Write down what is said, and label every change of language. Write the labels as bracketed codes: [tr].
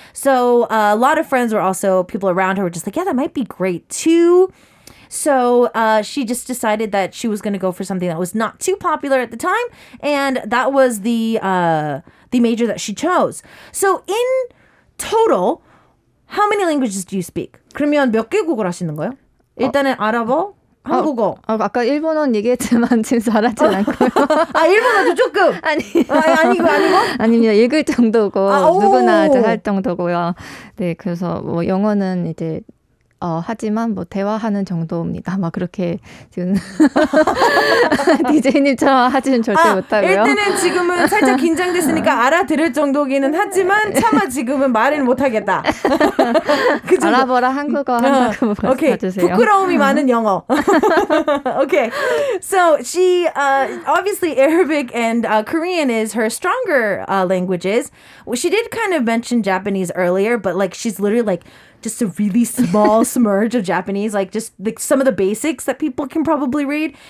[en] So a lot of friends were also, people around her were just like, yeah, that might be great too. So she just decided that she was going to go for something that was not too popular at the time, and that was the major that she chose. So in total, How many languages do you speak? [ko] 그러면 몇 개국을 하시는 거예요? 일단은 아랍어, 한국어. 아까 일본어는 얘기했지만 진짜 잘하진 않고요. 아, 일본어도 조금. 아니고. 아닙니다. 읽을 정도고 오. 누구나 이제 할 정도고요. 네, 그래서 뭐 영어는 이제 하지만 뭐 대화하는 정도입니다. 막 그렇게 지금 DJ님처럼 하지는 절대 못하고요. 일단은 지금은 살짝 긴장됐으니까 알아들을 정도기는 하지만 차마 지금은 말을 못하겠다. 그 정도. 아랍어랑 한국어 한다고 오케이. 봐주세요. 부끄러움이 많은 영어. Okay. [en] So she obviously Arabic and Korean is her stronger languages. Well, she did kind of mention Japanese earlier, but like she's literally like just a really small smurge of Japanese, like just some of the basics that people can probably read.